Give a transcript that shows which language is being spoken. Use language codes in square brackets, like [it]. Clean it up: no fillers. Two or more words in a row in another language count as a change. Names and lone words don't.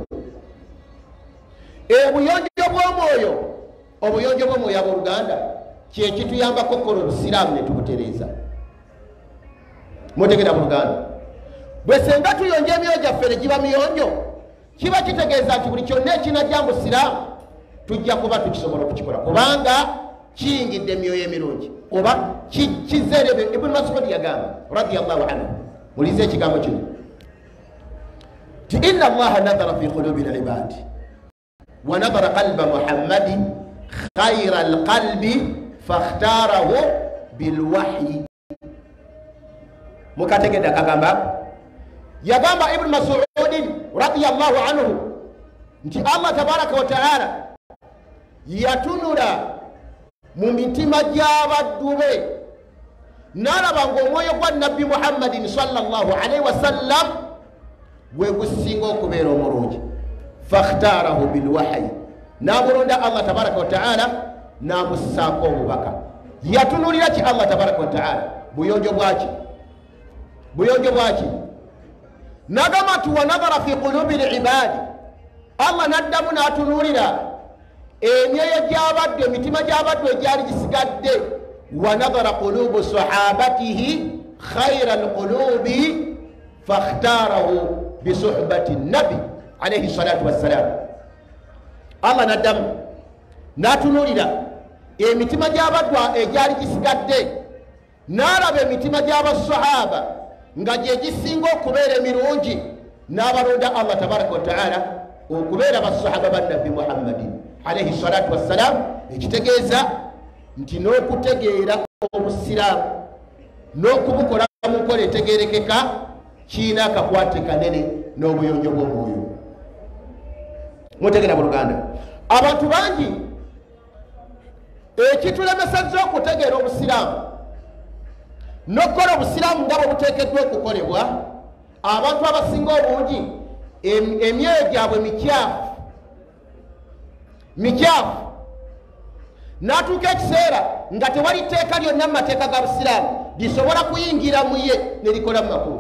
[lg] obuyonjo bw'omwoyo abooluganda kyekituyambako okukola obusiraamu ne tubutereeza mutegera buluganda bwe senga tuyonja emyoyo gyaffe ne giba miyonjo kiba kitegeeza nti buli kyonna ekinajja mu busiraamu tujja kuba tukisobola okukikola kubanga kiyingidde emyoyo emirungi oba kizerebe. [ar] Ibn Mas'ud yagamba رضي الله عنه [lg] mulize ekigambo kino ti [ar] إن الله نظر في قلوب العباد ونظر قلب محمد خير القلب فاختاره بالوحي. [lg] mukategedde akagamba yagamba Ibn Mas'ud [ar] رضي الله عنه [lg] nti Allah [ar] تبارك وتعالى [lg] yatunula mu mitima gy'abaddu be n'alaba ng'omwoyo gwa nabbi Muhammadin [ar] صلى الله عليه وسلم [lg] gwe gusinga okubeera omulungi [ar] فاختاره بالوحي [lg] n'abulonda Allah [ar] تبارك وتعالى [lg] n'amussaako obubaka. yatunulira ki Allah [ar] تبارك وتعالى? [lg] buyonjo bwaki n'agamba nti [ar] ونظر في قلوب العباد [lg] Allah n'addamu n'atunulira emyoyo gy'abaddu emitima gy'abaddu egyali gisigadde [ar] ونظر قلوب صحابته خير القلوب فاختاره بصحبة نبي عليه الصلاة والسلام. [lg] Allah n'addamu n'atunulira emitima gy'abaddu egyali gisigadde n'alaba emitima gy'abasahaba nga gye gisinga okubeera emirungi n'abalonda Allah [ar] تبارك وتعالى [lg] okubeera basahaba ba nabbi Muhammadin [ar] عليه الصلاة والسلام, [lg] ekitegeeza nti n'okutegeera obusiraamu n'okubukola mu nkola etegeerekeka kiina akakwate kanene n'obuyonjo bw'omwoyo. mutegeera buluganda, abantu bangi ekitulemesezza okutegeera obusiraamu n'okukola obusiraamu nga bwe buteekeddwa okukolebwa, abantu abasinga obungi emyoyo gyabwe mikyafu, n'atuuka ekiseera nga tewali tteeka lyonna mu mateeka ga busiraamu lisobola kuyingira mu ye ne likola mu makulu.